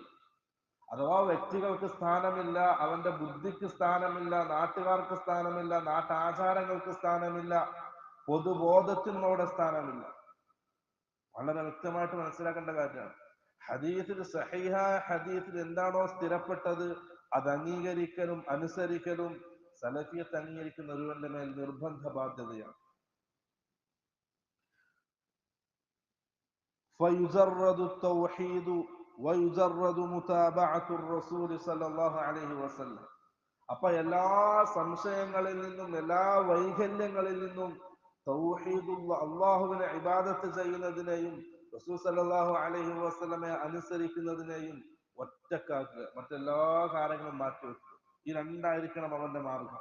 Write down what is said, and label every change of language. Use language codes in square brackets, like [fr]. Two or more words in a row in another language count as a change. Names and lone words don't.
[ml] അഥവാ വ്യക്തികൾക്ക് സ്ഥാനമില്ല, അവന്റെ ബുദ്ധിക്ക് സ്ഥാനമില്ല, നാട്ടുകാർക്ക് സ്ഥാനമില്ല, നാട്ടാചാരങ്ങൾക്ക് സ്ഥാനമില്ല, പൊതുബോധത്തിനും അവിടെ സ്ഥാനമില്ല. വളരെ വ്യക്തമായിട്ട് മനസ്സിലാക്കേണ്ട കാര്യമാണ്. ഹദീസിൽ, സഹീഹായ ഹദീസിൽ എന്താണോ സ്ഥിരപ്പെട്ടത് അത് അംഗീകരിക്കലും അനുസരിക്കലും സലഫിയത്ത് അംഗീകരിക്കുന്ന ഒരുവന്റെ മേൽ നിർബന്ധ ബാധ്യതയാണ്. [ar] فيجرد التوحيد ويجرد متابعة الرسول صلى الله عليه وسلم. [ml] അപ്പൊ എല്ലാ സംശയങ്ങളിൽ നിന്നും, എല്ലാ വൈകല്യങ്ങളിൽ നിന്നും തൗഹീദുള്ള അള്ളാഹുവിനെ ഇബാദത്ത് ചെയ്യുന്നതിനെയും റസൂൽ [ar] صلى الله عليه وسلم [ml] അനുസരിക്കുന്നതിനെയും ഒറ്റക്കാക്കുക, മറ്റെല്ലാ കാര്യങ്ങളും മാറ്റിവെക്കുക. ഈ രണ്ടായിരിക്കണം അവന്റെ മാർഗം.